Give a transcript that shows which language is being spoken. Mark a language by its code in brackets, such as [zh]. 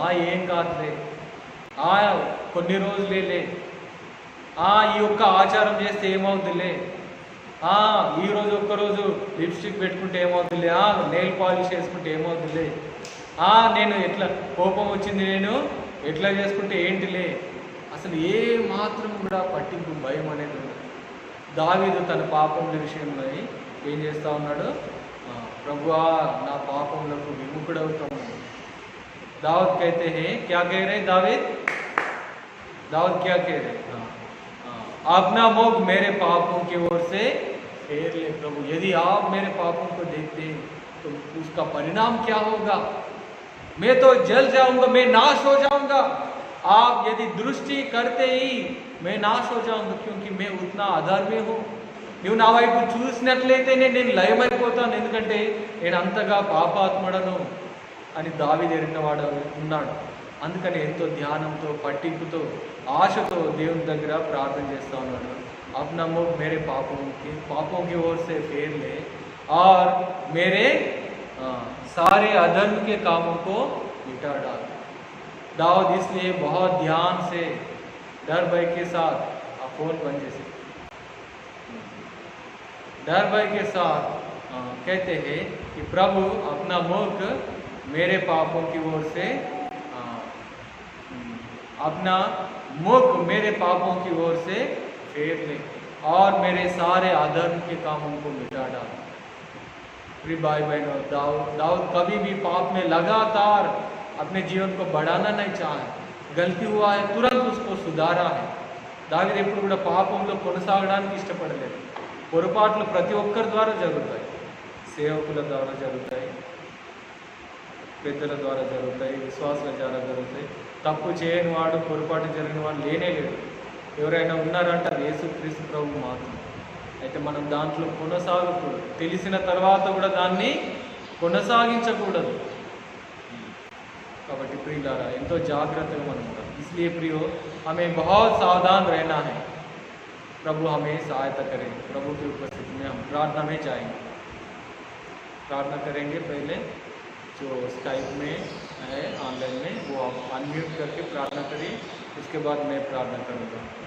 [te] ఏం కాదులే, కొన్ని రోజులేలే, ఈ ఒక్క ఆచారం చేస్తే ఏమవుతుందిలే, ఈరోజు ఒక్కరోజు లిప్స్టిక్ పెట్టుకుంటే ఏమవుతుందిలే, నెయిల్ పాలిష్ వేసుకుంటే ఏమవుతుందిలే, నేను ఎట్లా కోపం వచ్చింది నేను ఎట్లా చేసుకుంటే ఏంటిలే, అసలు ఏ మాత్రం కూడా పట్టింపు, భయం అనేది ఉంది. దావీదు తన పాపముల విషయంలో ఏం చేస్తూ ఉన్నాడు? ప్రభువా నా పాపములకు విముఖుడవుతాము. [hi] दाऊद कहते हैं, क्या कह रहे दाऊद क्या कह रहे? अपना मुख मेरे पापों की ओर से फेर ले प्रभु। यदि आप मेरे पापों को देखते हैं तो उसका परिणाम क्या होगा? मैं तो जल जाऊंगा, मैं नाश हो जाऊंगा। आप यदि दृष्टि करते ही मैं नाश हो जाऊंगा, क्योंकि मैं उतना अधर्मी हूँ. [te] నువ్వు నా వైపు చూసినట్లయితే నేను లయమైపోతాను, ఎందుకంటే నేను అంతగా పాపాత్ముడను అని దావీదు ఎరిగినవాడు ఉన్నాడు. అందుకని ఎంతో ధ్యానంతో, పట్టింపుతో, ఆశతో దేవుని దగ్గర ప్రార్థన చేస్తూ ఉన్నాడు. [hi] अपना मुख मेरे पापों की ओर से फेर ले और मेरे सारे अधर्म के कामों को मिटा डाल. दाऊद इसलिए बहुत ध्यान से, डर भय के साथ, फोन बन जैसे डर भय के साथ कहते हैं कि प्रभु अपना मुख मेरे पापों की ओर से, अपना मुख मेरे पापों की ओर से फेर ले और मेरे सारे अधर्म के कामों को मिटा डाल. प्रिय भाई बहनों, दाऊद कभी भी पाप में लगातार अपने जीवन को बढ़ाना नहीं चाहे, गलती हुआ है तुरंत उसको सुधारा है। [te] దావీదు ఎప్పుడు కూడా పాపంలో కొనసాగడానికి ఇష్టపడలేదు. పొరపాట్లు ప్రతి ఒక్కరి ద్వారా జరుగుతాయి, సేవకుల ద్వారా జరుగుతాయి, పెద్దల ద్వారా జరుగుతాయి, విశ్వాసుల ద్వారా జరుగుతాయి. తప్పు చేయని వాడు, పొరపాటు జరిగిన వాడు లేనే లేడు. ఎవరైనా ఉన్నారంటే అది యేసుక్రీస్తు ప్రభువు మాత్రం. అయితే మనం దాంట్లో కొనసాగకూడదు, తెలిసిన తర్వాత కూడా దాన్ని కొనసాగించకూడదు. కాబట్టి प्रियुलारा ఎంతో జాగ్రత్తగా మనం ఉండాలి. [hi] इसलिए प्रियो हमें बहुत सावधान रहना है. प्रभु हमें सहायता करें. प्रभु की उपस्थिति में हम प्रार्थना में जाएंगे, प्रार्थना करेंगे. पहले जो स्काइप में है ऑनलाइन में वो आप अनम्यूट करके प्रार्थना करिए, उसके बाद मैं प्रार्थना करूँगा.